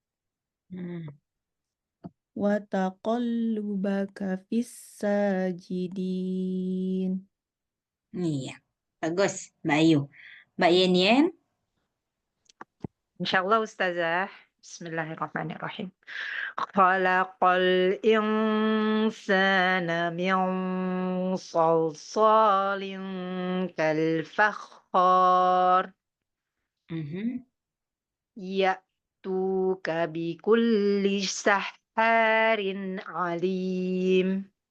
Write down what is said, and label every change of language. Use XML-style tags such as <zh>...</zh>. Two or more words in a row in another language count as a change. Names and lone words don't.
<ar>وتقلبك في الساجدين.</ar> <id>Iya, bagus Mbak Ayu. Mbak Yen. Insyaallah Ustazah.</id> <ar>بسم الله الرحمن الرحيم. خلق الإنسان من صلصال كالفخار. يأتوك بكل سحار عليم.</ar>